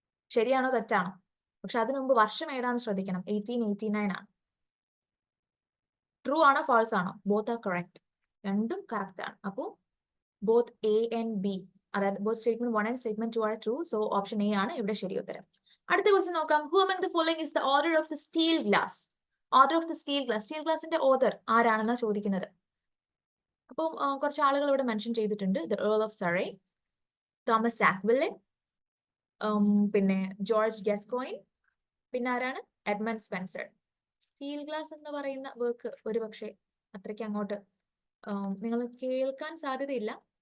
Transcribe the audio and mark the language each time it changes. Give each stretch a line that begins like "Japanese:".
Malayalam: ശരിയാണോ തെറ്റാണോ? പക്ഷെ അതിനു മുമ്പ് വർഷം ഏതാണെന്ന് ശ്രദ്ധിക്കണം. 1889 ആണ്. ട്രൂ ആണോ ഫാൾസ് ആണോ?
English: Both are correct.
Malayalam: രണ്ടും കറക്റ്റ് ആണ്.
English: അപ്പോ both A and B, അതായത് both statement 1 and statement 2 are true.
Malayalam: So option A ആണ് ഇവിടെ ശരി ഉത്തരം. അടുത്ത ക്വസ്റ്റ്യൻ നോക്കാം.
English: Who among the following is the author of the steel glass? Author of the steel glass.
Malayalam: Steel ഗ്ലാസിന്റെ author ആരാണെന്നാണ് ചോദിക്കുന്നത്. അപ്പം കുറച്ച് ആളുകൾ ഇവിടെ മെൻഷൻ ചെയ്തിട്ടുണ്ട്. ദ ഏർൾ ഓഫ് സറേ, തോമസ് സാക്വില്ലൻ, പിന്നെ ജോർജ് ഗസ്കോയിൻ, പിന്നെ ആരാണ്? Edmund Spencer. സ്റ്റീൽ ഗ്ലാസ് എന്ന് പറയുന്ന വർക്ക് ഒരു പക്ഷേ അത്രയ്ക്ക് അങ്ങോട്ട് നിങ്ങൾ കേൾക്കാൻ സാധ്യതയില്ല.